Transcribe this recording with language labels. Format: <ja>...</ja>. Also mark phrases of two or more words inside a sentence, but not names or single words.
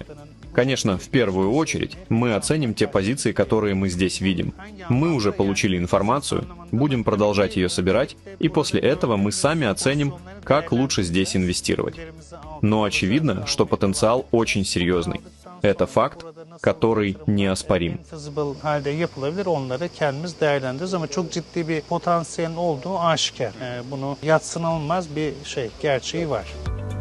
<ru>Конечно, в первую очередь, мы оценим те позиции, которые мы здесь видим. Мы уже получили информацию, будем продолжать ее собирать, и после этого мы сами оценим, как лучше здесь инвестировать. Но очевидно, что потенциал очень серьезный. Это факт, который неоспорим.</ru> <tr>Onları kendimiz değerlendiririz ama çok ciddi bir potansiyelin olduğu aşikar. Bunu yadsınılmaz bir gerçeği var.</tr>